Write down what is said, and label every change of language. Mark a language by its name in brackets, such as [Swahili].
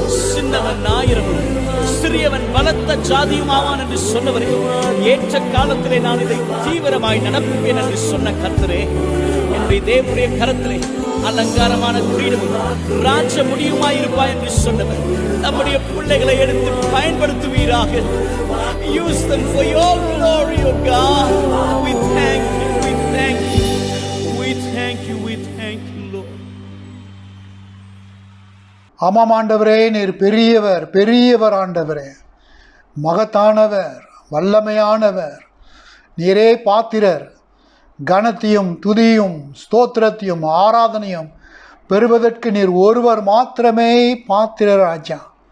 [Tamil] சின்னவன் ஆயிரமும் சிறியவன் பலத்த ஜாதியுமாவான் என்று சொன்னவரே, ஏற்ற காலத்திலே நான் இதை தீவிரமாய் நடப்பேன் என்று சொன்ன கர்த்தரே, என் உடைய தேவனுடைய கரத்திலே அலங்காரமான கிரீடமும் ராஜ முடியுமாயிருப்பாய் என்று சொன்னவர் நம்முடைய பிள்ளைகளை எடுத்து பயன்படுத்துவீராக. [English] Use them for your glory, O God. We thank you, we thank you, we thank you, we thank you, Lord. [Tamil] ஆமாம் ஆண்டவரே, நீர் பெரியவர், பெரியவர் ஆண்டவரே, மகத்தானவர், வல்லமையானவர். நீரே பாத்திரர். கனத்தையும் துதியும் ஸ்தோத்திரத்தையும் ஆராதனையும் பெறுவதற்கு நீர் ஒருவர் மாத்திரமே பாத்திரர் ராஜா.